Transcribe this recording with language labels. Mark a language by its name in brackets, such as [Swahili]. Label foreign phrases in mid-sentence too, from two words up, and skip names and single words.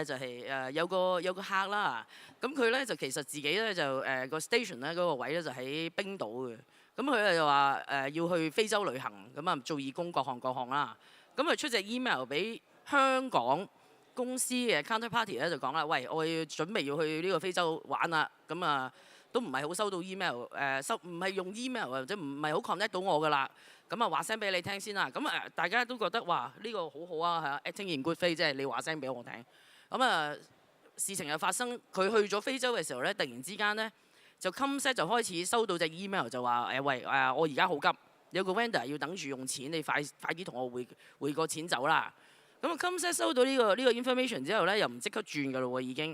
[Cantonese] 就係有個客啦，咁佢咧就其實自己咧就個 station 咧嗰個位咧就喺冰島嘅，咁佢就話要去非洲旅行，咁啊做義工各項啦，咁佢出隻 email 俾香港公司嘅 counterparty 咧就講啦，喂，我要準備要去呢個非洲玩啦，咁啊都唔係好收到 email， 唔係用 email 或者唔係好 connect 到我㗎啦。咁啊話聲俾你聽先啦，咁大家都覺得哇呢個好好啊，係啊 [English] acting in good faith， [Cantonese] 即係你話聲俾我聽。咁啊事情又發生，佢去咗非洲嘅時候咧，突然之間咧就 Comset 就開始收到隻 email 就話喂我而家好急，有個 vendor 要等住用錢，你快啲同我匯個錢走啦。咁啊 Comset 收到呢個 information 之後咧，又唔即刻轉㗎咯喎已經。